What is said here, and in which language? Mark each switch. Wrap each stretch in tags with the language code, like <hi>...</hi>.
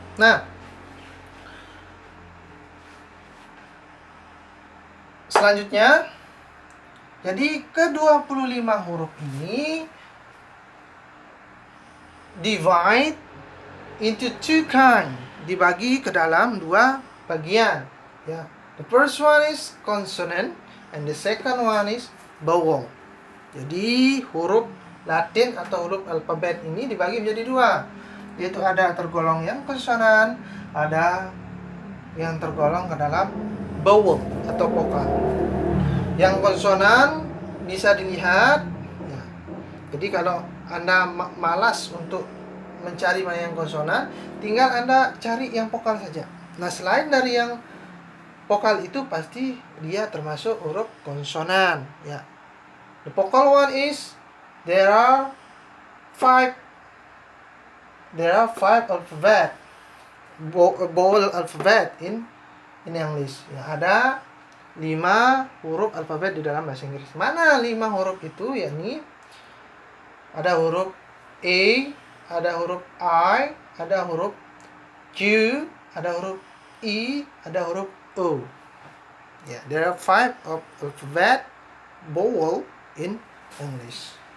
<id>Nah, selanjutnya, jadi ke-25 huruf ini</id> <en>divide into two kind,</en> <id>dibagi ke dalam dua bagian.</id> <en>Ya, the first one is consonant and the second one is vowel.</en> <id>Jadi huruf Latin atau huruf alfabet ini dibagi menjadi dua, yaitu ada tergolong yang konsonan, ada yang tergolong ke dalam vowel atau vokal. Yang konsonan bisa dilihat, ya. Jadi kalau Anda malas untuk mencari mana yang konsonan, tinggal Anda cari yang vokal saja. Nah, selain dari yang vokal itu pasti dia termasuk huruf konsonan, ya.</id> <en>The vocal one is there are five alphabet, vowel alphabet in English.</en> <id>Ya, ada 5 huruf alfabet di dalam bahasa Inggris. Mana 5 huruf itu? Yakni ada huruf A, ada huruf I, ada huruf Q, ada huruf E, ada huruf O.</id> <en>Ya, there are 5 alphabet vowel in English.</en>